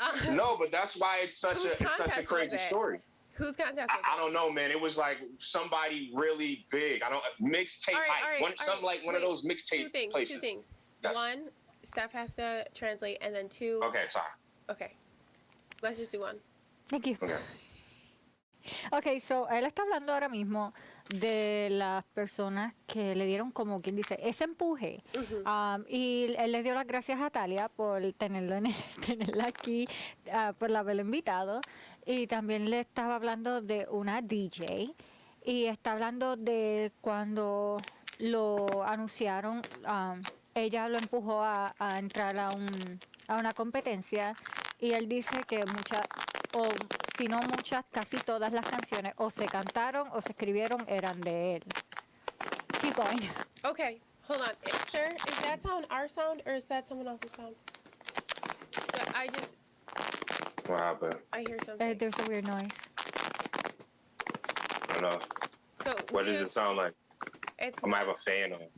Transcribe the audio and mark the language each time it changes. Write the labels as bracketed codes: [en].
[en] No, but that's why it's such a crazy story. Whose contest? I don't know, man. It was like somebody really big. Mixtape hype. One of those mixtape places. Two things. Yes. One, Steph has to translate, and then two. Okay, sorry. Okay, let's just do one. Thank you. Okay. [es] Ok, so él está hablando ahora mismo de las personas que le dieron, como quien dice, ese empuje. Y él le dio las gracias a Talia por tenerla aquí, por haberlo invitado. Y también le estaba hablando de una DJ. Y está hablando de cuando lo anunciaron, ella lo empujó a entrar a una competencia. Y él dice que o si no muchas, casi todas las canciones o se cantaron o se escribieron eran de él. [en] Keep going. Okay, hold on. Sir, is that sound our sound or is that someone else's sound? I just... What happened? I hear something. There's a weird noise. I don't know. So what does it sound like? I might have a fan on.